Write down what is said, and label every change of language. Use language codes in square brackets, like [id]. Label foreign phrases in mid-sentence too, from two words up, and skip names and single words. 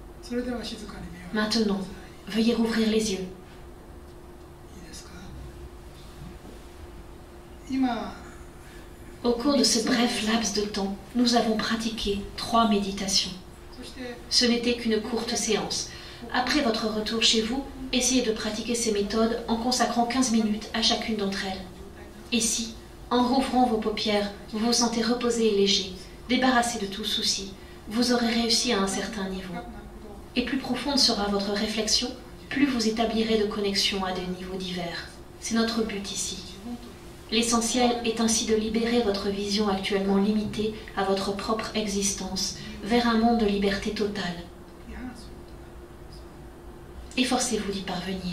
[ja] それでは静かに目を [fr] Maintenant, veuillez rouvrir les yeux. [ja] いいですか。今 [fr] Au cours de ce bref laps de temps, nous avons pratiqué 3 méditations. [ja] そして [fr] Ce n'était qu'une courte séance. Après votre retour chez vous, essayez de pratiquer ces méthodes en consacrant 15 minutes à chacune d'entre elles. Et si, en rouvrant vos paupières, vous vous sentez reposé et léger, débarrassé de tout souci, vous aurez réussi à un certain niveau. Et plus profonde sera votre réflexion, plus vous établirez de connexions à des niveaux divers. C'est notre but ici. L'essentiel est ainsi de libérer votre vision actuellement limitée à votre propre existence vers un monde de liberté totale. [ja] 違反することがあるんです。 [fr] Efforcez-vous d'y parvenir.